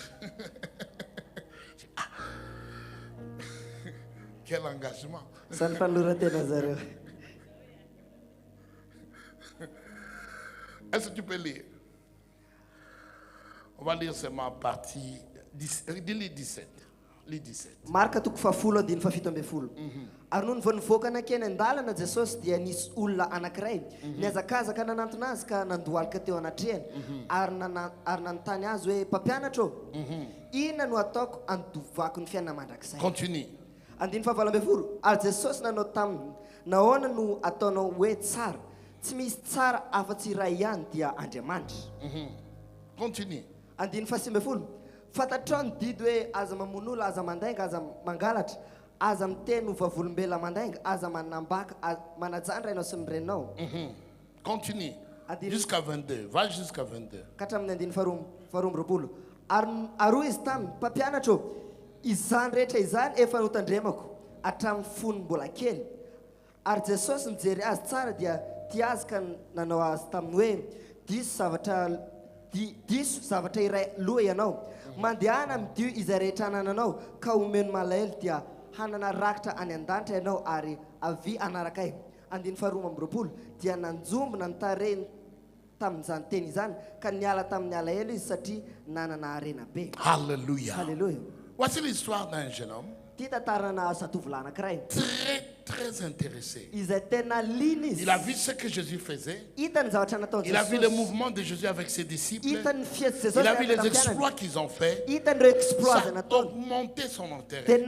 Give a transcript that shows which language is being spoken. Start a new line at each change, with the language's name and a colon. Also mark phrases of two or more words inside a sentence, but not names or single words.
French: Quel engagement. Est-ce que tu peux lire? On va lire seulement à partir dis-le 17.
Malagasy: Marka toko fahafulo andiny fafito folo. Ary noho nivoaka nakeny an-dalana Jesosy dia nisy olona anankiray niazakazaka nanantona azy ka nandohalika teo anatrehany ary nanontany azy hoe mpampianatra inona no ataoko andovako ny fiainana mandrakizay.
French: Continue.
Malagasy: Andiny fahavalo folo. Ary Jesosy nanao taminy nahoana no ataonao hoe tsara? Tsy misy tsara afa-tsy iray ihany dia Andriamanitra.
French: Continue.
Malagasy: Andiny fahasimy folo. Fatatrao ny didy hoe aza mamono olo, aza mandainga, aza mangalatra, aza miteny ho vavolombela mandainga, aza manambaka, manajany rainao sy ny renao.
French: Continue. Jusqu'à 22. Va jusqu'à 22.
Malagasy: Katramin'ny andiny faharoa roapolo. Ary izy taminy mpampianatra izany rehetra izany efa notandremako hatramin'ny fony mbola kely. Ary Jesosy nijery azy tsara dia tia azy ka nanao azy taminy hoe diso zavatra iray loha ianao. Mandehana midio izay rehetra anananao ka omeno malahelo dia hanana rakitra any an-danitra ianao ary avy anarakay. Andiny faharoa roapolo dia nanjombona ny tarehiny tamin'izany teny izany ka niala tamin'ny alahelo izy satria nanana harena be.
French: Alléluia. Alléluia. Voici l'histoire d'un jeune homme très intéressé. Il a vu ce que Jésus faisait. Il a vu le mouvement de Jésus avec ses disciples. Il a vu les exploits qu'ils ont fait. Ça a augmenté son intérêt.